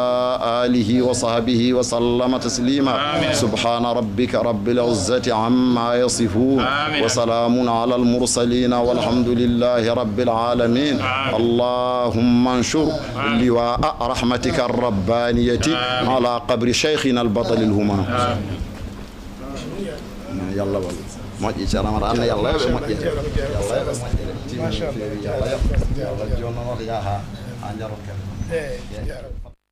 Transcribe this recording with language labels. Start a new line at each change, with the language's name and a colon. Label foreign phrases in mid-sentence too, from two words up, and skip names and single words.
Arabic: آله وصحبه وسلم تسليما سبحان ربك رب العزة عما يصفون وسلام على المرسلين والحمد لله رب العالمين اللهم انشر لواء رحمتك الربانية على قبر شيخنا البطل الهمام يلا والله
Fula: moƴƴi ceerno amata anna yallah yoɓe moƴƴe yallah yoɓe moƴƴe timmi feewi yallah yoɓ yallah jonnonoto yaha ha jarot kadi